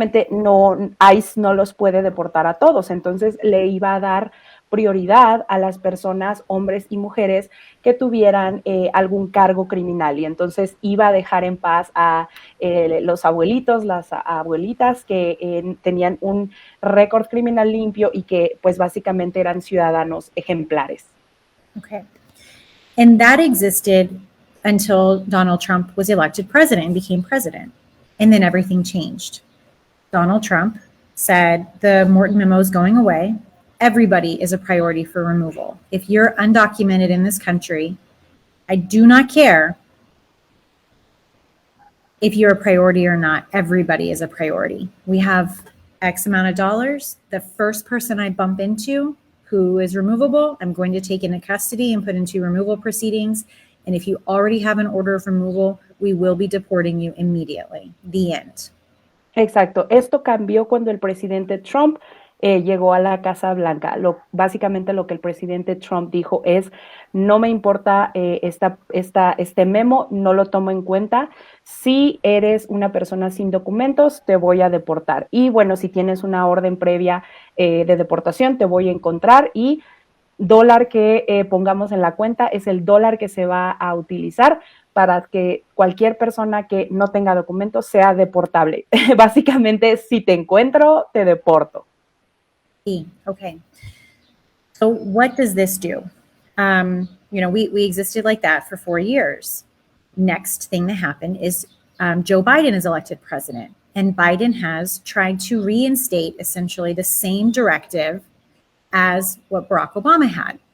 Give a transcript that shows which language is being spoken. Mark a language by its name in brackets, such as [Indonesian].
[Spanish] no, ICE no los puede deportar a todos, entonces le iba a dar prioridad a las personas, hombres y mujeres, que tuvieran algún cargo criminal, y entonces iba a dejar en paz a los abuelitos, las abuelitas que tenían un récord criminal limpio y que pues básicamente eran ciudadanos ejemplares. [English] Okay. And that existed until Donald Trump was elected president and became president. And then everything changed. Donald Trump said the Morton memo is going away. Everybody is a priority for removal. If you're undocumented in this country, I do not care if you're a priority or not. Everybody is a priority. We have X amount of dollars. The first person I bump into who is removable, I'm going to take into custody and put into removal proceedings. And if you already have an order of removal, we will be deporting you immediately. The end. [Spanish] Exacto. Esto cambió cuando el presidente Trump llegó a la Casa Blanca. Básicamente lo que el presidente Trump dijo es, no me importa este memo, no lo tomo en cuenta. Si eres una persona sin documentos, te voy a deportar. Y bueno, si tienes una orden previa de deportación, te voy a encontrar, y dólar que pongamos en la cuenta es el dólar que se va a utilizar para que cualquier persona que no tenga documentos sea deportable. Básicamente, si te encuentro, te deporto. [English] Sí, okay. So what does this do? We existed like that for 4 years. Next thing that happened is Joe Biden is elected president, and Biden has tried to reinstate essentially the same directive as what Barack Obama had.